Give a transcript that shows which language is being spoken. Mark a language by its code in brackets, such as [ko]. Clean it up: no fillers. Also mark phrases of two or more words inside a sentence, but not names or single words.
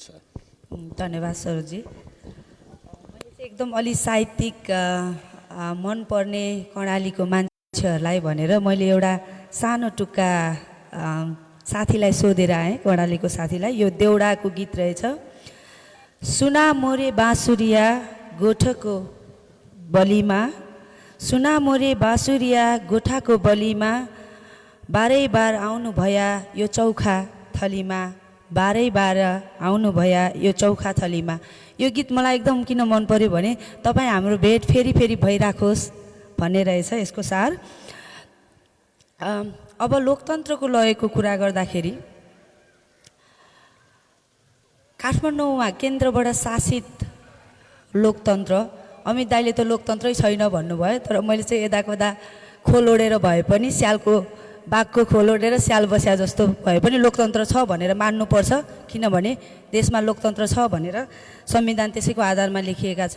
[ne] धन्यवाद सरोजी। मैले चाहिँ एकदम अलि साहित्यिक मनपर्ने कर्णालीको मान्छेहरूलाई भनेर मैले एउटा सानो टुक्का साथीलाई सोधेर आएँ, कर्णालीको साथीलाई। यो देउडाको गीत रहेछ। [dty] सुना मोरे बाँसुरिया गोठको बलिमा, सुना मोरे बाँसुरिया गोठाको बलिमा, बारै बार आउनु भया यो चौखा थलीमा, बारै बार आउनु भया यो चौखा थलीमा। [ne] यो गीत मलाई एकदम किन मन पर्यो भने तपाईँ हाम्रो भेट फेरि फेरि भइराखोस् भन्ने रहेछ यसको सार। अब लोकतन्त्रको लयको कुरा गर्दाखेरि काठमाडौँमा केन्द्रबाट शासित लोकतन्त्र, अमित दाइले त लोकतन्त्रै छैन भन्नुभयो, तर मैले चाहिँ यदाकदा खोल ओढेर भए पनि स्यालको बाघको खोल ओढेर स्याल बस्या जस्तो भए पनि लोकतन्त्र छ भनेर मान्नुपर्छ, किनभने देशमा लोकतन्त्र छ भनेर संविधान त्यसैको आधारमा लेखिएका छन्।